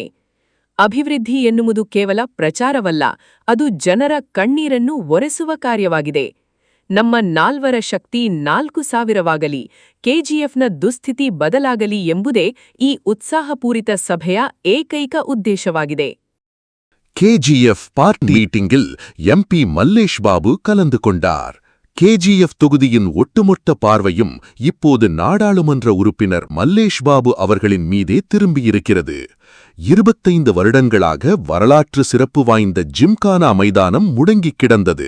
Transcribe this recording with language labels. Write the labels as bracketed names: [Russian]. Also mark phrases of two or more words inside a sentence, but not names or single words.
[Kannada] ಅಭಿವೃದ್ಧಿ ಎನ್ನುವುದು ಕೇವಲ ಪ್ರಚಾರವಲ್ಲ, ಅದು ಜನರ ಕಣ್ಣೀರನ್ನು ಒರೆಸುವ ಕಾರ್ಯವಾಗಿದೆ. ನಮ್ಮ 4ರ ಶಕ್ತಿ 4,000ವಾಗಲಿ, ಕೆಜಿಎಫ್ನ ದುಸ್ಥಿತಿ ಬದಲಾಗಲಿ ಎಂಬುದೇ ಈ ಉತ್ಸಾಹಪೂರಿತ ಸಭೆಯ ಏಕೈಕ ಉದ್ದೇಶವಾಗಿದೆ. [Tamil] ಕೆಜಿಎಫ್ பார்ட்டி மீட்டிங்கில் எம்பி மல்லேஷ் பாபு கலந்து கொண்டார். கேஜிஎஃப் தொகுதியின் ஒட்டுமொத்த பார்வையும் இப்போது நாடாளுமன்ற உறுப்பினர் மல்லேஷ் பாபு அவர்களின் மீதே திரும்பியிருக்கிறது. 25 வருடங்களாக வரலாற்று சிறப்பு வாய்ந்த ஜிம்கானா மைதானம் முடங்கி கிடந்தது.